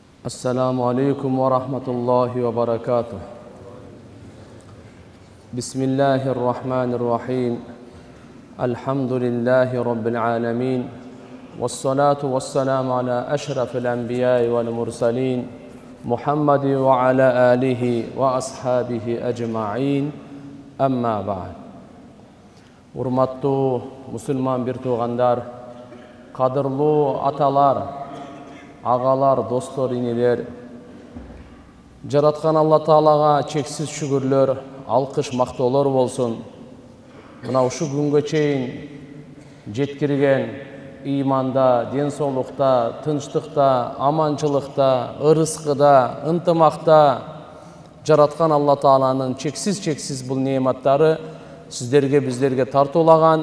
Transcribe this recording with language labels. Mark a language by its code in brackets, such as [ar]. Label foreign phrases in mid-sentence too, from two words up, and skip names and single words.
[ar] السلام عليكم ورحمة الله وبركاته. بسم الله الرحمن الرحيم. الحمد لله رب العالمين. والصلاة والسلام على أشرف الأنبياء والمرسلين. محمد وعلى آله وأصحابه أجمعين. أما بعد. [ky] Урматтуу мусулман бир туугандар, кадырлуу аталар, агалар, достор, инелер, жараткан Алла Таалага чексиз шүгүрлөр, алкыш, мактоолор болсун. Мына ушу күнгө чейин жеткирген иманда, ден соолукта, тынчтыкта, аманчылыкта, ырыскыда, ынтымакта жараткан Алла Тааланын чексиз бул неаматтары сиздерге, биздерге тартуулаган.